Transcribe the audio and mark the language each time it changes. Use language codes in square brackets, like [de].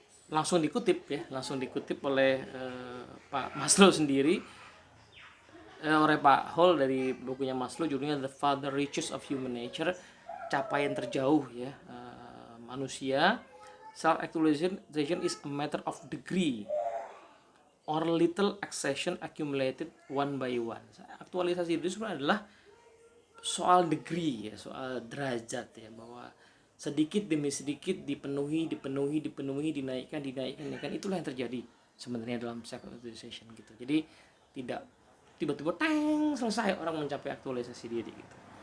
[id] Langsung dikutip oleh Pak Maslow sendiri, oleh Pak Hall dari bukunya Maslow, judulnya The Farther Reaches of Human Nature, capaian terjauh ya manusia. [en] Self actualization is a matter of degree or little accession accumulated one by one. [id] Aktualisasi itu sebenarnya adalah soal degree ya, soal derajat ya, bahwa sedikit demi sedikit dipenuhi, dinaikkan, itulah yang terjadi sebenarnya dalam self actualization gitu. Jadi tidak tiba-tiba selesai orang mencapai aktualisasi diri gitu.